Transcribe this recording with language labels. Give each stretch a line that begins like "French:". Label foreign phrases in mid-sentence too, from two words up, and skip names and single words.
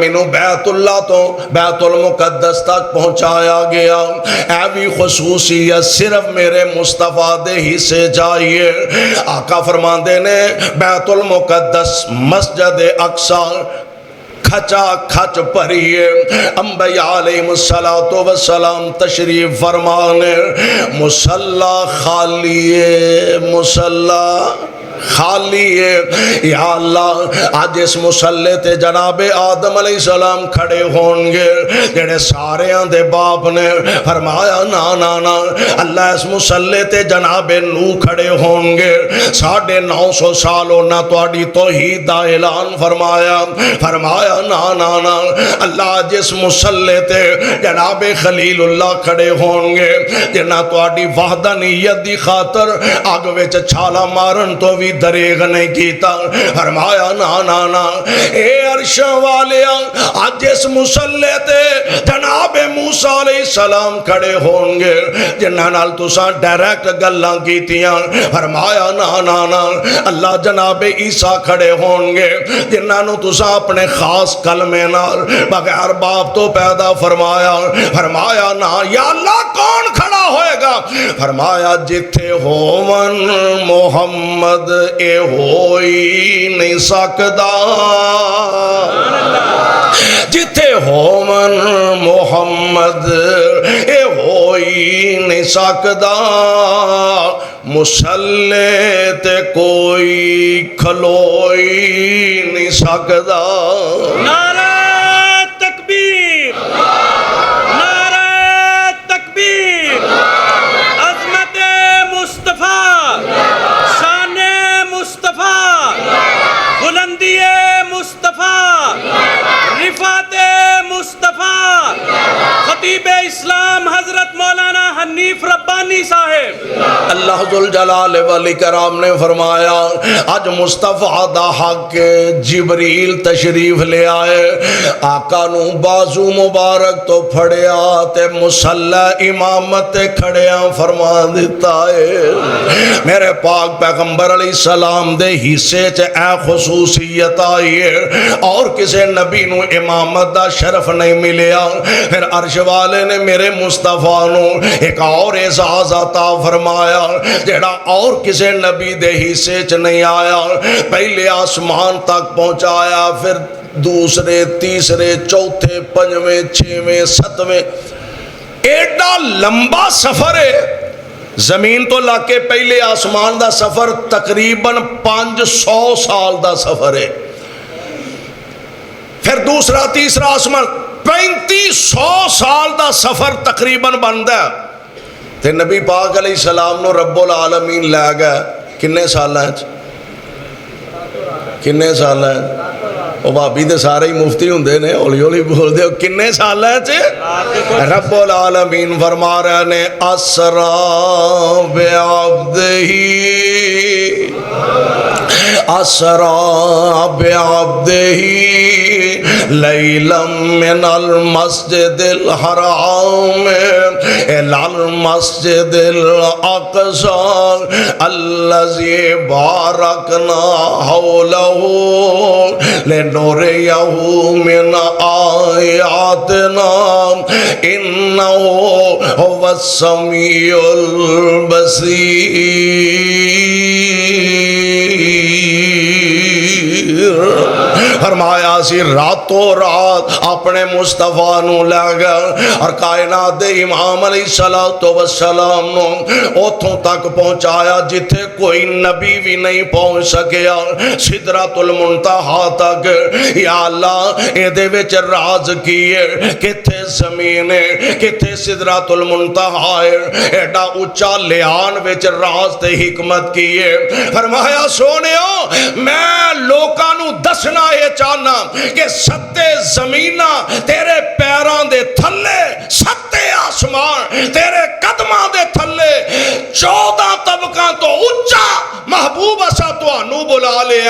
Punjabi: مینوں بیت اللہ تو بیت المقدس تک پہنچایا گیا اے بھی خصوصیت صرف میرے مصطفیٰ دے ہی سے چاہیے آقا فرماندے نے بیت المقدس مسجد اقصی کھچا کھچ پریے انبیاء
Arabic: علیہ السلام
Punjabi: تشریف فرمانے مصلی خالی مصلی خالی ہے. یا اللہ اج اس مصلی تے جناب آدم
Arabic: علیہ السلام
Punjabi: کھڑے ہون گے جڑے ساریاں دے باپ نے فرمایا نا نا نا. اللہ اس مصلی تے جناب نوح کھڑے ہون گے 950 سال انہاں تہاڈی توحید دا اعلان فرمایا. فرمایا نا نا نا. اللہ جس مصلی تے جناب خلیل اللہ کھڑے ہون گے جنہاں تہاڈی وحدانیت دی خاطر اگ وچ چھالا مارن تو بھی دریغ نہیں کیتا. فرمایا نا نا نا. اے عرش والیا اج اس مصلی تے جناب موسیٰ
Arabic: علیہ السلام
Punjabi: کھڑے ہون گے جنہاں نال تساں ڈائریکٹ گلاں کیتیاں. فرمایا نا نا نا. اللہ جناب عیسیٰ کھڑے ہون گے جنہاں نو تساں اپنے خاص کلمے نال بغیر باپ تو پیدا فرمایا. فرمایا نا. یا اللہ کون کھڑا ہوئے گا؟ فرمایا جتھے ہون محمد اے ہوئی نہیں سکدا. جتھے ہون محمد اے ہوئی نہیں سکدا. مصلی تے کوئی کھلوئی نہیں سکدا. نعرہ تکبیر، نعرہ تکبیر. عظمت مصطفیٰ، شان مصطفیٰ، بلندی مصطفیٰ، رفعت مصطفیٰ. خطیب اسلام حضرت مولانا حنیف ربانی صاحب. اللہ ذوالجلال والاکرام نے فرمایا آج مصطفیٰ دا حق جبریل تشریف لے آئے. آقا نو بازو مبارک تو پھڑیا تے مصلی امامت کھڑیاں فرما دیتا ہے. میرے پاک پیغمبر
Arabic: علیہ السلام
Punjabi: دے حصے چ اے خصوصیت آئی ہے اور کسے نبی نو امامت دا شرف نہیں ملیا. پھر عرش والے نے میرے مصطفیٰ نو ایک اور اعزاز عطا فرمایا جڑا اور کسے نبی دے حصے چ نہیں آیا. پہلے آسمان تک پہنچایا پھر دوسرے تیسرے چوتھے پنجویں چھویں ستویں. ایڈا لمبا سفر ہے. زمین تو لا کے پہلے آسمان دا سفر تقریباً 500 سال دا سفر ہے. پھر دوسرا تیسرا آسمان 3500 سال دا سفر تقریباً بندا ہے. تے نبی پاک
Arabic: علیہ السلام
Punjabi: نو رب العالمین لے گئے کنے سالاں وچ؟ کنے سالاں وچ؟ او بھابی تے سارے ہی مفتی ہوندے نے ہولی ہولی بول دے کنے سالاں وچ؟ رب العالمین فرما رہے نے
Arabic: اسرا بعبدہ اسرا بعبدہ لیلا من المسجد الحرام الى المسجد الاقصى الذي باركنا حوله لنريه من آياتنا إنه هو السميع البصير.
Punjabi: فرمایا سی راتوں رات اپنے مصطفیٰ نو لے گئے اور کائنات دے امام
Arabic: علیہ السلام
Punjabi: نو اتھوں تک پہنچایا جتھے کوئی نبی بھی نہیں پہنچ سکیا. سدرۃ المنتہا تک. یا اللہ اے دے وچ راز کیے کتھے زمین ہے کتھے سدرۃ المنتہا ہے. ایڈا اونچا لیان وچ راز تے حکمت کیے. فرمایا سونیو میں لوکاں نو دسنا یہ چاہنا کہ 7 زمیناں تیرے پیران دے تھلے 7 آسمان تیرے قدماں دے تھلے 14 طبقاں تو اونچا محبوب اسا تانوں بلا لیا.